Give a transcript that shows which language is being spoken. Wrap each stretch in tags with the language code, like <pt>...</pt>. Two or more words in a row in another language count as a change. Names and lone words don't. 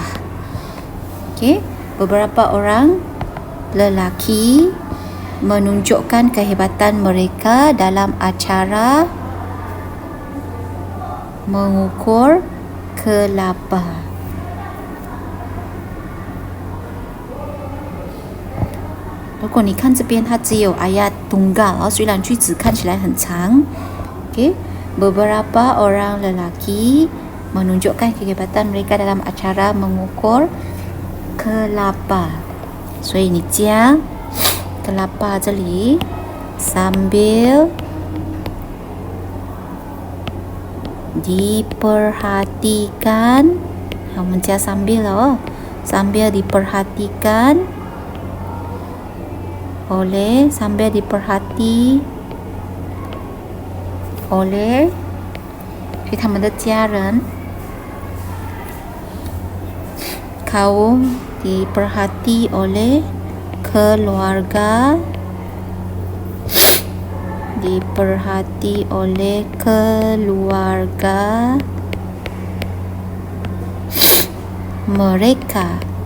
<ms>Okey, beberapa orang lelaki menunjukkan kehebatan mereka dalam acara mengukur kelapa.</ms> <zh>Kalau 如果你看这边，它只有</zh> <ms>ayat tunggal，</ms> <zh>虽然句子看起来很长。</zh> <ms>Okay, beberapa orang lelaki menunjukkan kehebatan mereka dalam acara mengukur kelapa.</ms> <zh>所以你加 kelapa 这里</zh> <ms>sambil diperhatikan.</ms> <zh>我们加</zh> <ms>sambil sambil diperhatikan oleh diperhati oleh</ms> <zh>他们的家人</zh> <ms>kaum diperhati oleh keluarga, diperhati oleh keluarga mereka.</ms>